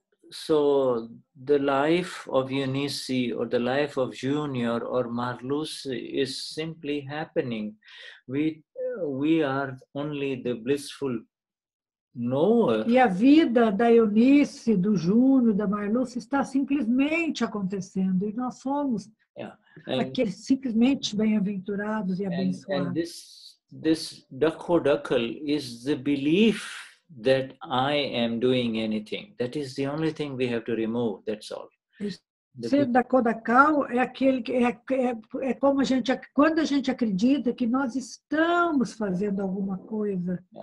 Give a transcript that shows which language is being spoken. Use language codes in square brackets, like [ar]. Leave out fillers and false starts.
[en] So the life of Eunice or the life of Junior or Marlus is simply happening. We are only the blissful knower. [pt] E a vida da Eunice, do Júnior, da Marlúcia está simplesmente acontecendo. E nós somos aqueles simplesmente bem-aventurados e abençoados. [en] And this dakhodakal is the belief that I am doing anything. That is the only thing we have to remove. That's all. [pt] Ser dakhodakal é aquele que como quando a gente acredita que nós estamos fazendo alguma coisa.